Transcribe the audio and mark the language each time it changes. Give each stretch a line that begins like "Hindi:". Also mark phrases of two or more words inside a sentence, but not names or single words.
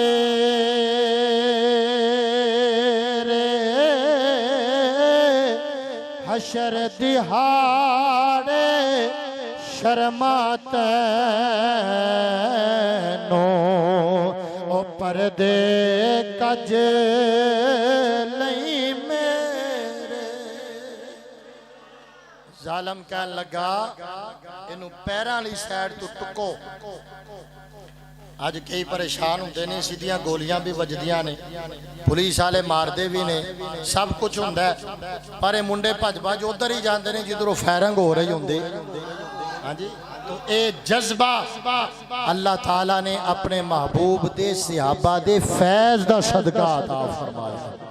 Punjabi: ਹਸ਼ਰ ਦਿਹਾੜੇ ਸ਼ਰਮਾਤੇ ਨੋ ਓ ਪਰਦੇ ਕੱਜ ਲਈ ਮੇਰੇ। ਜ਼ਾਲਮ ਕਹਿਣ ਲੱਗਾ ਇਹਨੂੰ ਪੈਰਾਂ ਵਾਲੀ ਸਾਈਡ ਤੋਂ ਟੁੱਕੋ। ਅੱਜ ਕਈ ਪਰੇਸ਼ਾਨ ਹੁੰਦੇ ਨੇ, ਸਿੱਧੀਆਂ ਗੋਲੀਆਂ ਵੀ ਵੱਜਦੀਆਂ ਨੇ, ਪੁਲਿਸ ਵਾਲੇ ਮਾਰਦੇ ਵੀ ਨੇ, ਸਭ ਕੁਝ ਹੁੰਦਾ, ਪਰ ਇਹ ਮੁੰਡੇ ਭੱਜ ਭੱਜ ਉਧਰ ਹੀ ਜਾਂਦੇ ਨੇ ਜਿੱਧਰੋਂ ਫਾਇਰਿੰਗ ਹੋ ਰਹੀ ਹੁੰਦੀ। ਹਾਂਜੀ, ਤੋ ਯੇ ਜਜ਼ਬਾ ਅੱਲਾਹ ਤਾਲਾ ਨੇ ਅਪਨੇ ਮਹਿਬੂਬ ਦੇ ਸਹਾਬਾ ਦੇ ਫ਼ੈਜ਼ ਦਾ ਸਦਕਾ ਅਤਾ ਫ਼ਰਮਾਇਆ।